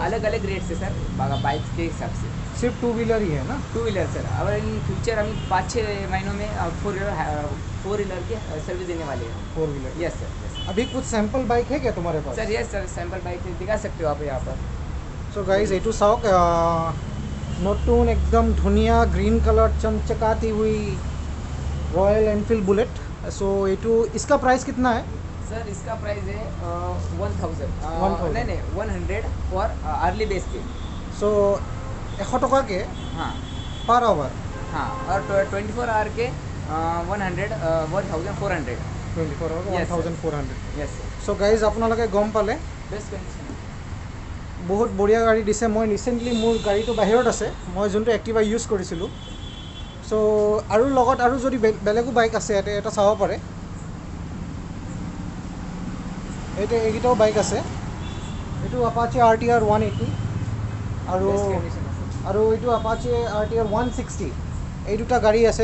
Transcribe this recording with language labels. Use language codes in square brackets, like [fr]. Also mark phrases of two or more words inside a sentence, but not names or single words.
[hi] अलग अलग रेट से सर बाइक के हिसाब से सिर्फ 2 व्हीलर ही है ना 2 व्हीलर सर और [en] in future [hi] हम 5-6 महीनों में 4 व्हीलर की सर्विस देने वाले हैं 4 व्हीलर [en] yes sir [hi] अभी कुछ [en] sample bike [hi] है क्या तुम्हारे पास [en] sir yes sir sample bike [hi] दिखा सकते हो आप यहाँ पर [en] so guys [as] এইটো চাওক নতুন একদম ধুনীয়া [en] green colour [hi] चमचकाती हुई [as] रॉयल एनफील्ड बुलेट सो এইটো [hi] इसका प्राइस कितना है सर इसका प्राइस है 1000 नहीं 100 [en] for early base [hi] पे सो 100 टका के हाँ [en] per hour [hi] हाँ और 24 आवर के 1400 24 आवर [en] Yes, sir. 1400 yes sir so guys [as] আপোনালোকে গম পালে [en] best condition [as] বহুত বঢ়িয়া গাড়ী দিছে মই ৰিচেণ্টলি মোৰ গাড়ীটো বাহিৰত আছে মই যোনটো এক্টিভা ইউজ কৰিছিলোঁ চ' আৰু লগত আৰু যদি বেলেগো বাইক আছে ইয়াতে এটা চাব পাৰে এইকেইটাও বাইক আছে এইটো আপাচে RTR 180 আৰু আৰু এইটো আপাচে RTR 160 এই দুটা গাড়ী আছে